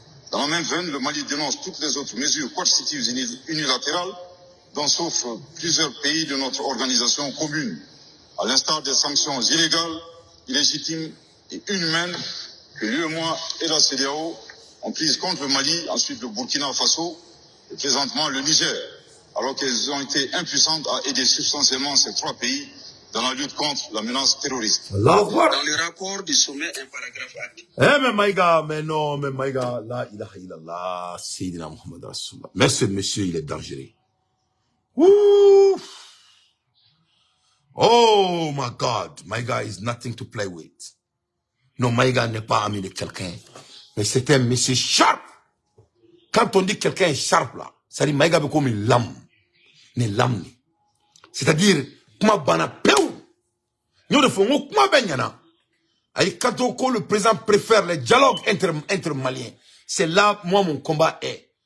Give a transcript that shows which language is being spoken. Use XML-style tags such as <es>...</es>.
<fr>Dans la même veine, le Mali dénonce toutes les autres mesures coercitives unilatérales dont souffrent plusieurs pays de notre organisation commune, à l'instar des sanctions illégales, illégitimes et inhumaines que l'UEMOA et la CEDEAO ont prises contre le Mali, ensuite le Burkina Faso et présentement le Niger, alors qu'elles ont été impuissantes à aider substantiellement ces 3 pays dans la lutte contre la menace terroriste. Dans le rapport du sommet, un paragraphe a dit. Mais Maïga, mais non, mais Maïga,</fr> <ar>la ilaha illallah, Sayyidina Muhammad Rasulullah.</ar> <fr>Mais ce monsieur, il est dangereux. Ouh.</fr> <en>Oh my God, Maïga is nothing to play with.</en> <fr>Non, Maïga n'est pas ami de quelqu'un, mais c'est un monsieur sharp. Quand on dit quelqu'un est sharp là, ça dit Maïga est comme une lame. Une lame. C'est-à-dire, comment bana peu. Nous devons comment benyana. Quand le président préfère les dialogues entre Maliens, c'est là moi mon combat est.</fr>